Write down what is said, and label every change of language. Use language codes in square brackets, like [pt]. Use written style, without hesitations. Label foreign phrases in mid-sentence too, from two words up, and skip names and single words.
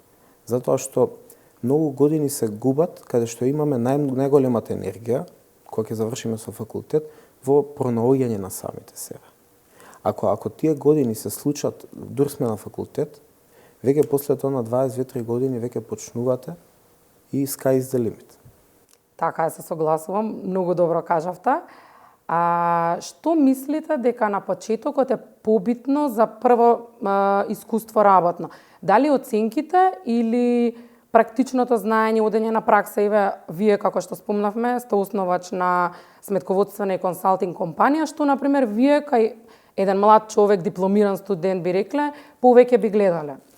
[mk] Затоа што многу години се губат, каде што имаме најголемата енергија, кога ќе завршиме со факултет, во пронаоѓање на самите себе. Ако тие години се случат, дур сме на факултет, веќе после тоа на 22-3 години веќе почнувате и [en] sky is the limit. [mk] Така се согласувам, многу добро кажавте. Што мислите дека на почетокот е побитно за прво искуство работно? Дали оценките или практичното знаење, одење на пракса, вие како што спомнавме, сте основач на сметководствена и консалтинг компанија, што например вие кај еден млад човек, дипломиран студент би рекле, повеќе би гледале?